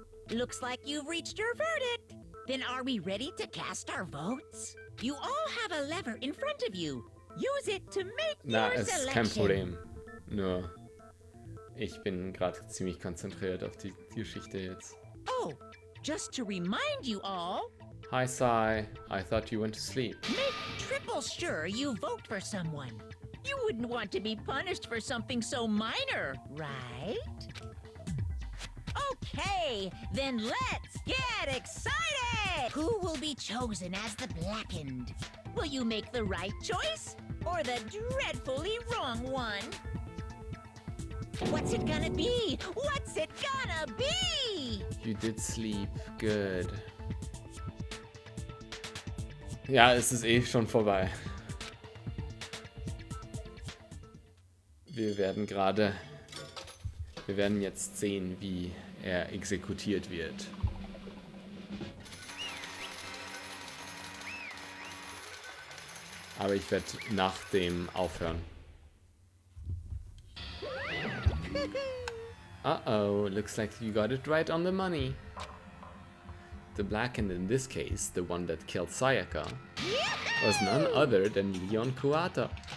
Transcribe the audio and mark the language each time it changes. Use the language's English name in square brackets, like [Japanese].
[English] Looks like you've reached your verdict. Then are we ready to cast our votes? You all have a lever in front of you. Use it to make your [German] Es ist [English] selection. [German] kein Problem. Nur, ich bin gerade ziemlich konzentriert auf die Geschichte jetzt. [English] Oh, just to remind you all, Hi, Sai. I thought you went to sleep. make triple sure you vote for someone. You wouldn't want to be punished for something so minor, right? Okay, then let's get excited! Who will be chosen as the Blackened? Will you make the right choice or the dreadfully wrong one? What's it gonna be? What's it gonna be? You did sleep. Good. [German] Ja, es ist eh schon vorbei. Wir werden jetzt sehen, wie er exekutiert wird. Aber ich werde nach dem aufhören. [English] Uh-oh, looks like you got it right on the money. The Blackened in this case, the one that killed Sayaka, was none other than Leon Kuata.